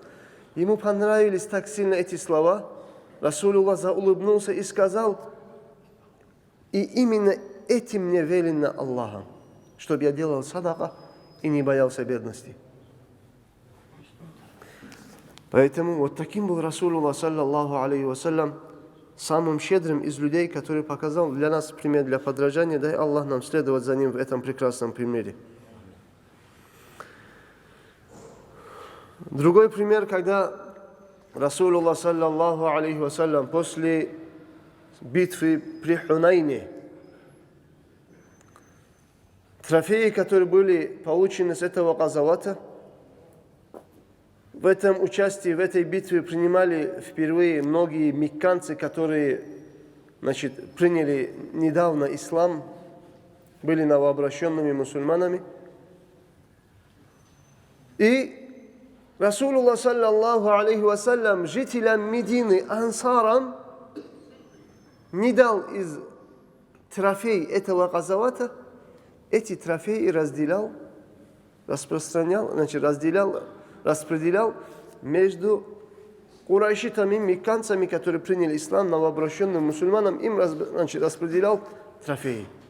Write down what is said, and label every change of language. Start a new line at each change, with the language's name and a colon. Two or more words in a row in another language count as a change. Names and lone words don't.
Russian: Ему понравились так сильно эти слова. Расулуллах заулыбнулся и сказал: и именно этим мне велено Аллахом, чтобы я делал садака и не боялся бедности. Поэтому вот таким был Расулуллах,
Arabic: صلى الله عليه وسلم,
Russian: самым щедрым из людей, который показал для нас пример для подражания. Дай Аллах нам следовать за ним в этом прекрасном примере. Другой пример, когда Расулуллах,
Arabic: صلى الله عليه وسلم,
Russian: после битвы при Хунайне, трофеи, которые были получены с этого газавата, в этом участии, в этой битве принимали впервые многие мекканцы, которые, значит, приняли недавно ислам, были новообращенными мусульманами. И Расулуллах,
Arabic: صلى الله عليه وسلم,
Russian: жителям Медины, ансарам, не дал из трофей этого газавата, эти трофеи разделял, распространял, значит, распределял между курайшитами, мекканцами, которые приняли ислам, новообращенным мусульманам, им распределял трофеи.